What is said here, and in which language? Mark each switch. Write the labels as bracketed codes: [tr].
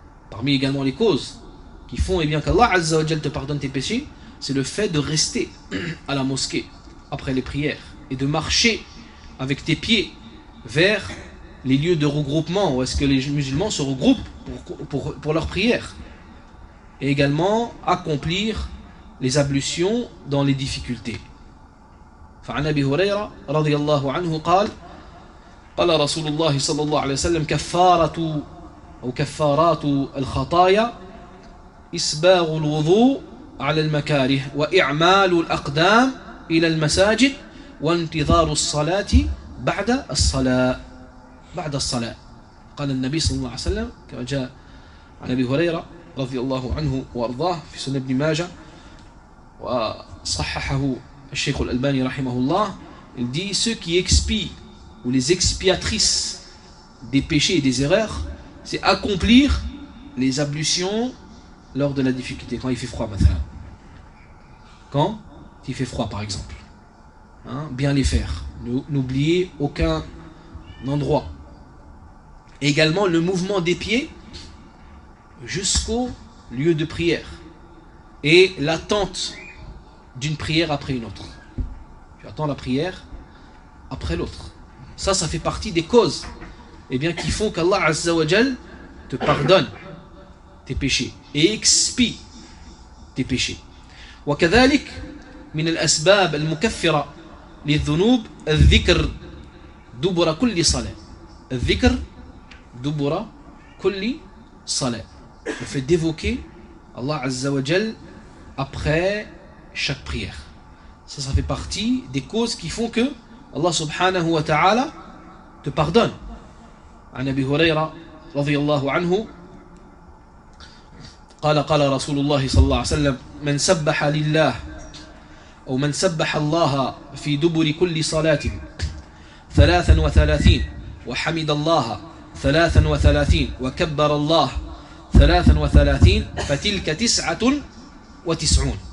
[fr] Parmi également les causes qui font eh bien qu'Allah Azza wa Jal te pardonne tes péchés, c'est le fait de rester à la mosquée après les prières et de marcher avec tes pieds vers les lieux de regroupement où est-ce que les musulmans se regroupent pour leur prière. Et également accomplir les ablutions dans les difficultés. [ar] فعن أبي هريرة رضي الله عنه قال قال رسول الله صلى الله عليه وسلم كفارة أو كفارات الخطايا إسباغ الوضوء على المكاره وإعمال الأقدام إلى المساجد وانتظار الصلاة بعد الصلاة بعد الصلاة. قال النبي صلى الله عليه وسلم كما جاء عن أبي هريرة رضي الله عنه وأرضاه في سنن ابن ماجه وصححه الشيخ الألباني رحمه الله. [fr] Il dit ceux qui expient ou les expiatrices des péchés et des erreurs, c'est accomplir les ablutions lors de la difficulté, quand il fait froid, مثلا. Quand il fait froid, par exemple. Hein? Bien les faire. N'oubliez aucun endroit. Et également le mouvement des pieds jusqu'au lieu de prière. Et l'attente d'une prière après une autre. Tu attends la prière après l'autre. Ça, ça fait partie des causes eh bien, qui font qu'Allah Azza wa Jal te pardonne tes péchés et expie tes péchés. [ar] وكذلك من الأسباب المكفرة للذنوب الذكر دبر كل صلاة. الذكر دبر كل صلاة. [fr] Le fait d'évoquer Allah Azza wa Jal après chaque prière. Ça, ça fait partie des causes qui font que Allah subhanahu wa ta'ala te pardonne. [ar] عن أبي هريرة رضي الله عنه قال قال رسول الله صلى الله عليه وسلم من سبح لله أو من سبح الله في دبر كل صلاة 33 وحمد الله 33 وكبر الله 33 فتلك 99.